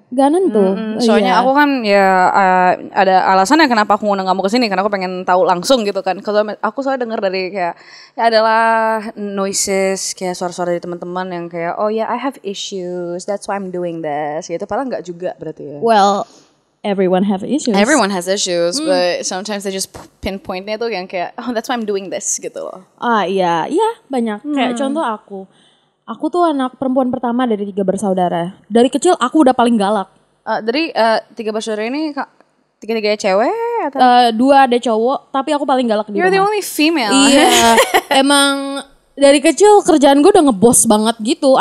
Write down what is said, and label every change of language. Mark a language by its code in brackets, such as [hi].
[id] Gak nentu. Soalnya Iya. aku kan ya ada alasannya kenapa aku ngundang kamu kesini, karena aku pengen tahu langsung gitu kan. Kalau aku soalnya dengar dari kayak ya adalah noises kayak suara-suara dari teman-teman yang kayak [en] oh ya I have issues, that's why I'm doing this [id] gitu. Padahal nggak juga berarti ya. [en] Well, everyone have issues. Everyone has issues, but sometimes they just pinpointnya [id] tuh yang kayak [en] oh that's why I'm doing this [id] gitu loh. Iya banyak. Kayak contoh aku tuh anak perempuan pertama dari 3 bersaudara. Dari kecil aku udah paling galak. Dari 3 bersaudara ini tiga-tiganya cewek atau? 2 ada cowok, tapi aku paling galak di [en] You're the [id] rumah. [en] only female. [id] Iya, emang dari kecil kerjaan gue udah ngebos banget gitu.